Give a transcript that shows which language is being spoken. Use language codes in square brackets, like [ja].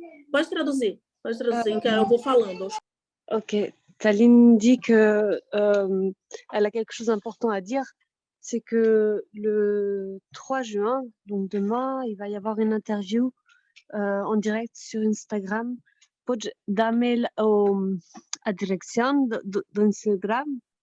[pt] Pode traduzir, que eu vou falando. [fr] Ok, Taline dit que elle a quelque chose d'important à dire, c'est que le 3 juin, donc demain, il va y avoir une interview en direct sur Instagram. [pt] Podes dar-me a direção do Instagram?